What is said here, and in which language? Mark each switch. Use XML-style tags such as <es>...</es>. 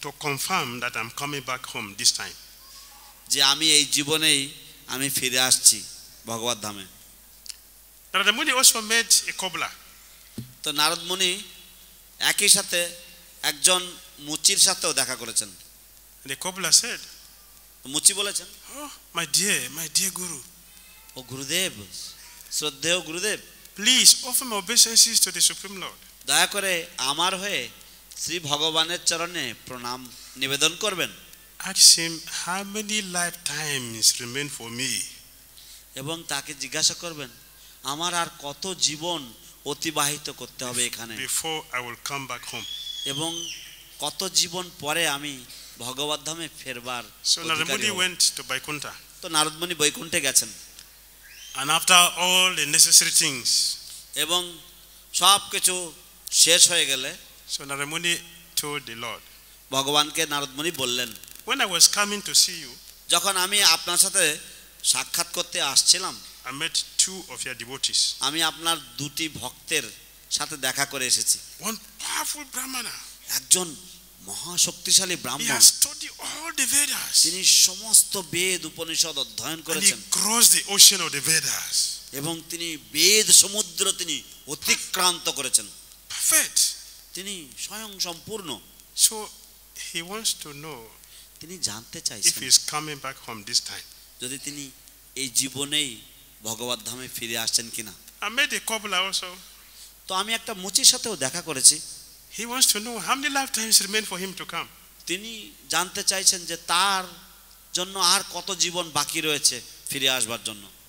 <en>to confirm that I'm coming back home this time.</en> <bn>যে আমি এই জীবনেই আমি ফিরে আসছি ভগবত ধামে।</bn> <en>Narada Muni also met a cobbler.</en> <bn>তো নারদ মুনি একই সাথে একজন মুচির সাথেও দেখা করেছেন।</bn> <en>And the cobbler said,</en> <bn>মুচি বলেছেন,</bn> <en>oh, my dear Guru,</en> <bn>ও গুরুদেব, শ্রদ্ধেয় গুরুদেব,</bn> <en>please offer my obeisances to the Supreme Lord.</en> <bn>দয়া করে আমার হয়ে শ্রী ভগবানের চরণে প্রণাম নিবেদন করবেন।</bn> <en>Ask him how many lifetimes remain for me.</en> <bn>এবং তাকে জিজ্ঞাসা করবেন আমার আর কত জীবন অতিবাহিত করতে হবে এখানে,</bn> <en>before I will come back home.</en> <bn>এবং কত জীবন পরে আমি ভগবত ধামে ফেরবার</bn> <en>So Narada</en> <bn>অধিকারী</bn> <en>Muni</en> <bn>হব।</bn> <en>went to Vaikuntha.</en> <bn>তো নারদ মুনি বৈকুণ্ঠে গেছেন</bn> <en>And after all the necessary things,</en> <bn>এবং সব কিছু শেষ হয়ে গেলে</bn> <en>so Narada Muni told the Lord,</en> <bn>ভগবানকে নারদ মুনি বললেন,</bn> <en>when I was coming to see you,</en> <bn>যখন আমি আপনার সাথে সাক্ষাৎ করতে আসছিলাম</bn> <en>I met two of your devotees.</en> <bn>আমি আপনার দুটি ভক্তের সাথে দেখা করে এসেছি।</bn> <en>One powerful Brahmana.</en> <bn>একজন মহাশক্তিশালী</bn> <en>He</en> <bn>ব্রাহ্মণ,</bn> <en>has studied all the Vedas.</en> <bn>তিনি সমস্ত বেদ উপনিষদ অধ্যয়ন</bn> <en>And he</en> <bn>করেছেন</bn> <en>crossed the ocean of the Vedas.</en> <bn>এবং তিনি বেদ সমুদ্র তিনি অতিক্রান্ত করেছেন।</bn> <en>Perfect.</en> <bn>তিনি স্বয়ং সম্পূর্ণ।</bn> <en>So he wants to know</en> <bn>তিনি জানতে</bn> <en>if</en> <bn>চাইছেন</bn> <en>he is coming back home this time.</en> <bn>যদি তিনি এই জীবনেই ভগবত ধামে ফিরে আসছেন কিনা।</bn> <en>I met a cobbler also.</en> <bn>তো আমি একটা মুচির সাথেও দেখা করেছি।</bn> <en>He wants to know how many lifetimes remain for him to come.</en> <bn>তিনি জানতে চাইছেন যে তার জন্য আর কত জীবন বাকি রয়েছে ফিরে আসবার জন্য।</bn>